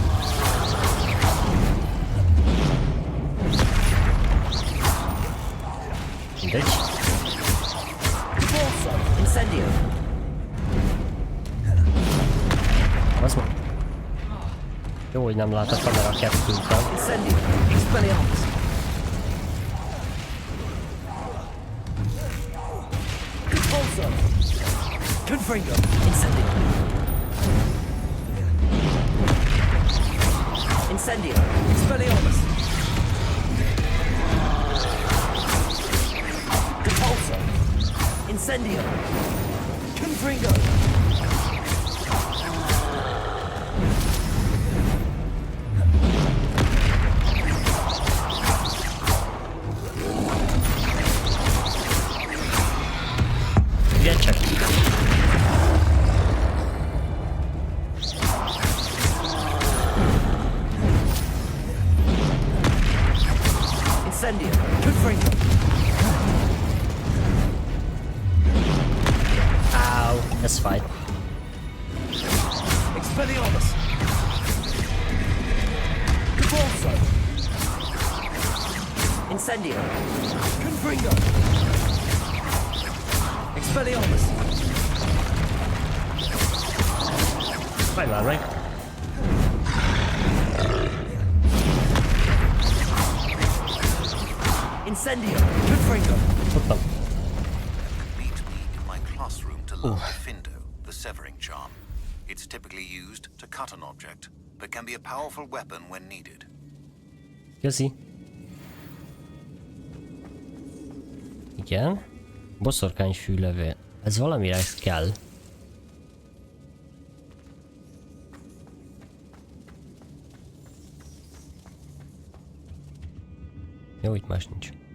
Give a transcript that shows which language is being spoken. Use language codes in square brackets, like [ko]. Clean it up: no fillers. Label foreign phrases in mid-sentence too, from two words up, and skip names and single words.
[hu] Mindegy. Pulsar. Incendio. Az ma. Jó, hogy nem lát a kamera a kettőnkkel. Incendio. Expelliarmus. Pulsar. Confringo. Incendio. Incendio. Expelliarmus. Repulsor. Incendio. Confringo. Ugye csak. Incendio. Confringo. Ez fáj. Expelliarmus. Repulsor. Incendio. Confringo. Expelliarmus. Fáj már meg. Incendio. Confringo. Tudtam. [en] Meet me in my classroom to learn the Findo, the severing charm. It's typically used to cut an object, but can be a powerful weapon when needed. [hu] Köszi. Igen. Boszorkány fűlevél. Ez valamire kell. Jó, itt más nincs.